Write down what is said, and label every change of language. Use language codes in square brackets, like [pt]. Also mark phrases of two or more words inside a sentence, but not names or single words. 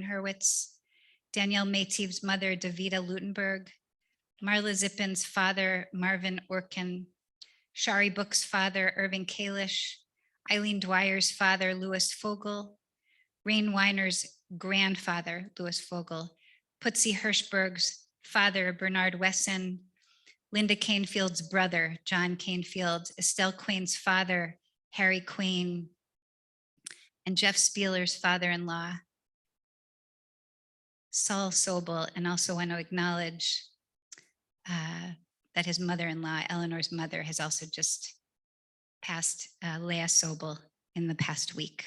[en] Hurwitz, Danielle Maytiev's mother, Davida Lutenberg, Marla Zippin's father, Marvin Orkin, Shari Book's father, Irving Kalish, Eileen Dwyer's father, Louis Fogel, Rain Weiner's grandfather, Louis Fogel, Putzi Hirschberg's father, Bernard Wesson, Linda Canefield's brother, John Canefield, Estelle Quain's father, Harry Quain, and Jeff Spieler's father-in-law, Saul Sobel, and also want to acknowledge that his mother-in-law, Eleanor's mother, has also just passed, Leah Sobel, in the past week.